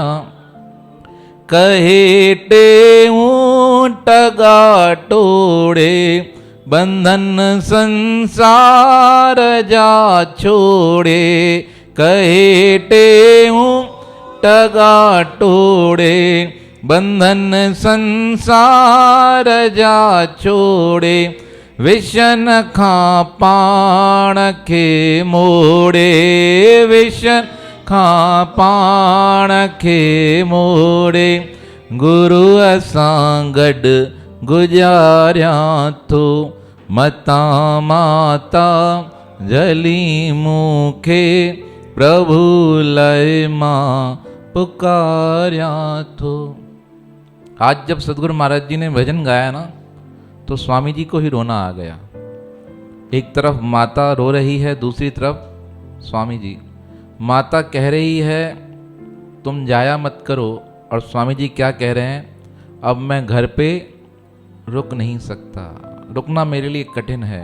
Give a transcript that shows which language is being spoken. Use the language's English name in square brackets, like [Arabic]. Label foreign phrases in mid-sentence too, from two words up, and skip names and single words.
[Sindhi] कहे टेऊं टगा टोड़े, बंधन संसार जा छोड़े। कहे टेऊं टगा टोड़े, बंधन संसार जा छोड़े। विशन खां पाण खे मोड़े, विशन खां पाण खे मोड़े, गुरु असां गॾु गुज़ारिया थो, मता माता जली मूंखे प्रभु लय मां पुकारिया थो। [Hindi] आज जब सदगुरु महाराज जी ने भजन गाया ना, तो स्वामी जी को ही रोना आ गया। एक तरफ माता रो रही है, दूसरी तरफ स्वामी जी। माता कह रही है तुम जाया मत करो, और स्वामी जी क्या कह रहे हैं, अब मैं घर पे रुक नहीं सकता, रुकना मेरे लिए कठिन है।